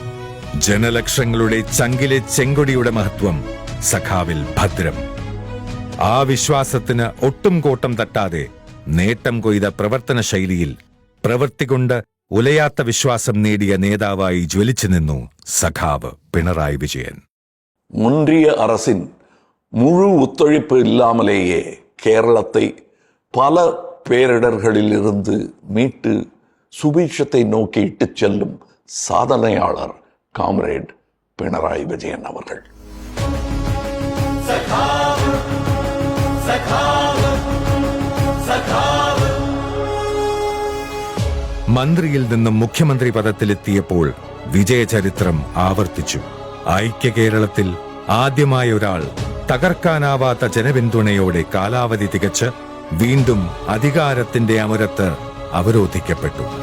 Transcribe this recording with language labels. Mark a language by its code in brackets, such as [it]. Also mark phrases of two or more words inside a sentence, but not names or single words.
[ml] ജനലക്ഷങ്ങളുടെ ചങ്കിലെ ചെങ്കൊടിയുടെ മഹത്വം സഖാവിൽ ഭദ്രം. ആ വിശ്വാസത്തിന് ഒട്ടും കോട്ടം തട്ടാതെ നേട്ടം കൊയ്ത പ്രവർത്തന ശൈലിയിൽ പ്രവൃത്തികൊണ്ട് ഉലയാത്ത വിശ്വാസം നേടിയ നേതാവായി ജ്വലിച്ചു നിന്നു സഖാവ് പിണറായി വിജയൻ. [ta] முன்றிய அரசின் முழு ஒத்துழைப்பு இல்லாமலேயே கேரளத்தை பல பேரிடர்களிலிருந்து மீட்டு சுபீட்சத்தை நோக்கி இட்டுச் செல்லும் சாதனையாளர் காம்ரேட் பினராயி விஜயன் அவர்கள். [ml] മന്ത്രിയിൽ നിന്നും മുഖ്യമന്ത്രി പദത്തിലെത്തിയപ്പോൾ വിജയചരിത്രം ആവർത്തിച്ചു. ഐക്യ കേരളത്തിൽ ആദ്യമായ ഒരാൾ തകർക്കാനാവാത്ത ജനപിന്തുണയോടെ കാലാവധി തികച്ച് വീണ്ടും അധികാരത്തിന്റെ അമരത്ത് അവരോധിക്കപ്പെട്ടു.